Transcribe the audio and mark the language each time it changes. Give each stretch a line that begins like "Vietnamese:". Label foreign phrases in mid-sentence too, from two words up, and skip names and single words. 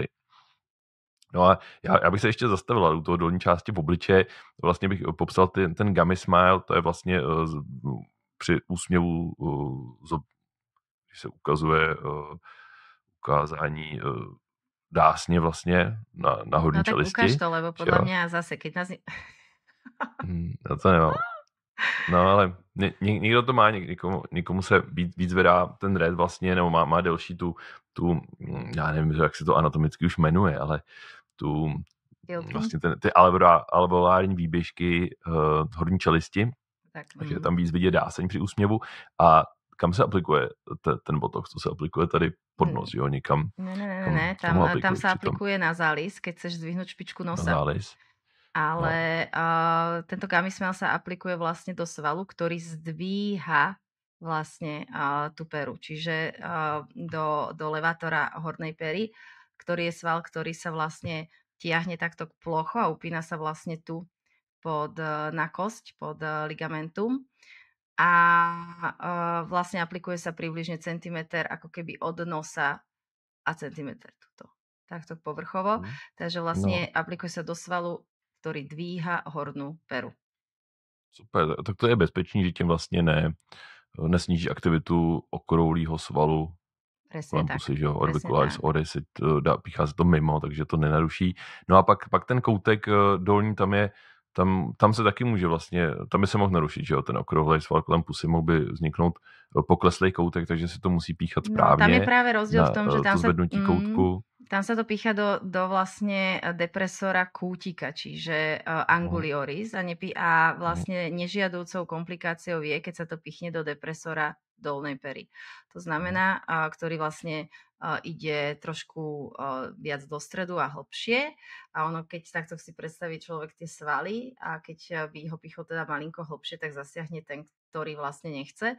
Czech: No a já bych se ještě zastavil u toho dolní části v obličeji. Vlastně bych popsal ten
English: gummy smile,
Czech: to je vlastně při úsměvu, když se ukazuje ukázání dásně vlastně na horní čelisti. No
Slovak: tak ukáž to, lebo podľa mňa zase, keď nás...
Czech: Já to nemám. No ale někdo to má, někomu se víc vedá ten red vlastně, nebo má delší tu já nevím, jak se to anatomicky už jmenuje, ale vlastně ty alveolární výběžky horní čelisti, takže je tam víc vidět dáseň při úsměvu. A kam se aplikuje ten botox? To se aplikuje tady pod nos, jo? Někam? Ne, tam se aplikuje na zális,
Slovak: keď chceš zdvihnúť špičku nosa. Na zális. Ale tento
English: gummy smile
Slovak: sa aplikuje vlastne do svalu, ktorý zdvíha vlastne tú peru, čiže do levátora hornej pery, ktorý je sval, ktorý sa vlastne tiahne takto plocho a upína sa vlastne tu na kosť, pod ligamentum a vlastne aplikuje sa približne centimeter ako keby od nosa a centimeter tuto. Takto povrchovo. Takže vlastne aplikuje sa do svalu, ktorý dvíha hornú peru.
Czech: Super, tak to je bezpečný, že tím vlastně nesníží aktivitu okrouhlého svalu.
Slovak: Presne tak.
Czech: Pusy, že jo,
Latin: orbicularis oris,
Czech: píchá se to mimo, takže to nenaruší. No a pak ten koutek dolní, tam se taky může vlastně, tam by se mohl narušit, že jo, ten okrouhlej sval kolem pusy, mohl by vzniknout pokleslej koutek, takže si to musí píchat správně. Tam je právě rozdíl v tom, že tam to zvednutí koutku.
Slovak: Tam sa to pícha do vlastne depresora kútika, čiže angulioris a vlastne nežiadúcou komplikáciou je, keď sa to pichne do depresora dolnej pery. To znamená, ktorý vlastne ide trošku viac do stredu a hlbšie a ono, keď takto si predstaví človek tie svaly a keď by ho pichol teda malinko hlbšie, tak zasiahne ten, ktorý vlastne nechce.